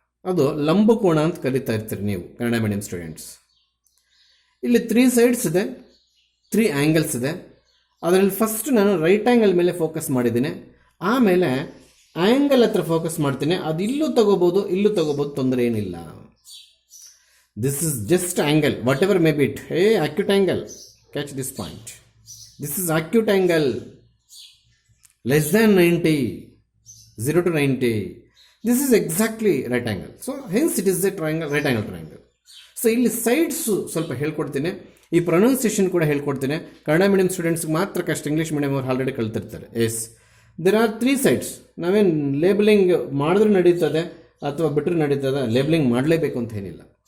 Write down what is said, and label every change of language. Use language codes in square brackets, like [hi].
[kn] ಅದು ಲಂಬಕೋಣ ಅಂತ ಕರಿತಾ ಇರ್ತೀರಿ ನೀವು ಕನ್ನಡ ಮೀಡಿಯಂ ಸ್ಟೂಡೆಂಟ್ಸ್. ಇಲ್ಲಿ 3 ಸೈಡ್ಸ್ ಇದೆ, 3 ಆ್ಯಂಗಲ್ಸ್ ಇದೆ. ಅದರಲ್ಲಿ ಫಸ್ಟ್ ನಾನು ರೈಟ್ ಆ್ಯಂಗಲ್ ಮೇಲೆ ಫೋಕಸ್ ಮಾಡಿದ್ದೀನಿ. ಆಮೇಲೆ ಆ್ಯಂಗಲ್ ಹತ್ರ ಫೋಕಸ್ ಮಾಡ್ತೀನಿ. ಅದು ಇಲ್ಲೂ ತಗೋಬೋದು, ಇಲ್ಲೂ ತಗೋಬೋದು, ತೊಂದರೆ ಏನಿಲ್ಲ. [en] This is just angle, whatever may be it. Acute angle, catch this point. This is acute angle less than 90, 0 to 90. This is exactly right angle. So hence it is a triangle, right angle triangle. [kn] So ಇಲ್ಲಿ sides ಸ್ವಲ್ಪ ಹೇಳ್ಕೊಡ್ತೀನಿ, ಈ pronunciation ಕೂಡ ಹೇಳ್ಕೊಡ್ತೀನಿ. Kannada medium ಸ್ಟೂಡೆಂಟ್ಸ್ಗೆ ಮಾತ್ರ ಕಷ್ಟ, English medium ಅವ್ರು already ಕಲ್ತಿರ್ತಾರೆ. [en] Yes, there are 3 sides. [kn] ನಾವೇನು ಲೇಬಲಿಂಗ್ ಮಾಡಿದ್ರೆ ನಡೀತದೆ ಅಥವಾ ಬಿಟ್ಟರೆ ನಡೀತದೆ, ಲೇಬಲಿಂಗ್ ಮಾಡಲೇಬೇಕು ಅಂತ ಏನಿಲ್ಲ.